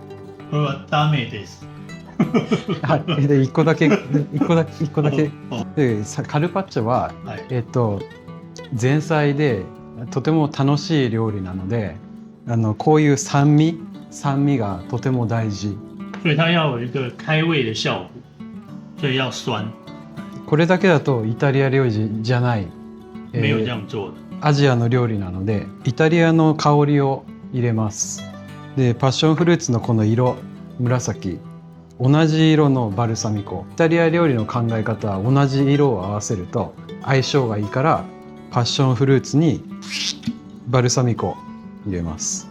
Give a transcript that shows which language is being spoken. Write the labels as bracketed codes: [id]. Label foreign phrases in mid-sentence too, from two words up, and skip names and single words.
[ja] これはダメです。はい、で1個だけでカルパッチョは、前菜でとても楽しい料理なので、こういう酸味がとても大事。 [zh] 所以它要有一个开胃的效果，所以要酸。 [ja] これだけだとイタリア料理じゃない、 [zh] 没有这样做的。 [ja] アジアの料理なのでイタリアの香りを入れます。でパッションフルーツのこの色、紫、同じ色のバルサミコ。イタリア料理の考え方は同じ色を合わせると相性がいいから、パッションフルーツにバルサミコ入れます。